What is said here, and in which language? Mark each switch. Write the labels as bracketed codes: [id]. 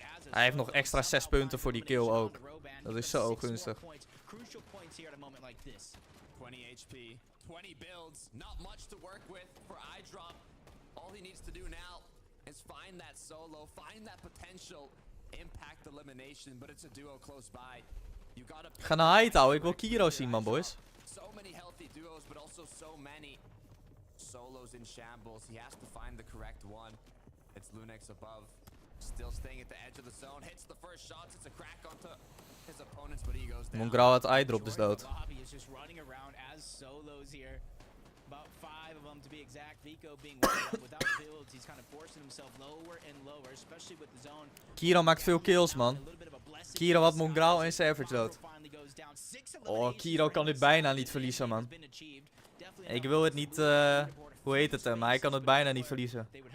[nl] Hij heeft nog extra 6 punten voor die kill ook. Dat is zo gunstig. [en] 20 HP, 20 builds, not much to work with for iDrop. All he needs to do now is find that solo, find that potential impact elimination, but it's a duo close by. You gotta [nl] Ga naar height, ouwe. Ik wil Kiro zien, man, boys. [en] so many healthy duos, but also so many solos in shambles. He has to find the correct one. It's Lunex above. Still staying at the edge of the zone. Hits the first shots. It's a crack onto his opponents, but he goes down. [nl] Mongrauw had eyedrop dus dood. [en] Lobby is just running around as solos here. About 5 of them to be exact. Vico being without builds. He's kind of forcing himself lower and lower, especially with the zone. [nl] Kiro maakt veel kills, man. Kiro had Mongrauw en Savage dood. Oh, Kiro kan dit bijna niet verliezen, man. Ik wil het niet, hoe heet het, maar hij kan het bijna niet verliezen.